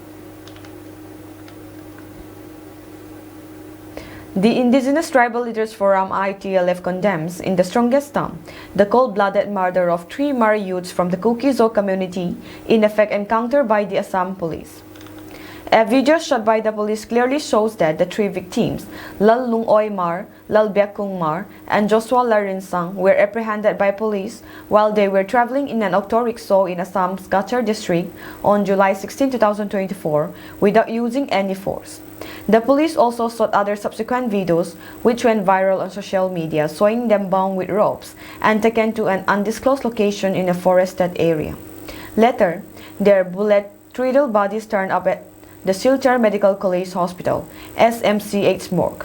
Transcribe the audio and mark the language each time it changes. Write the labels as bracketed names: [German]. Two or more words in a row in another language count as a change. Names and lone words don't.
[English] The Indigenous Tribal Leaders Forum ITLF condemns in the strongest term the cold-blooded murder of 3 Mar youths from the Kuki-Zo community in a fake encounter by the Assam police. A video shot by the police clearly shows that the 3 victims, Lal Lungoy Mar, Lal Biakung Mar, and Joshua Larinsang, were apprehended by police while they were traveling in an auto rickshaw in Assam's Cachar district on July 16, 2024 without using any force. The police also sought other subsequent videos which went viral on social media showing them bound with ropes and taken to an undisclosed location in a forested area. Later, their bullet-riddled bodies turned up at the Silchar Medical College Hospital, SMCH morgue.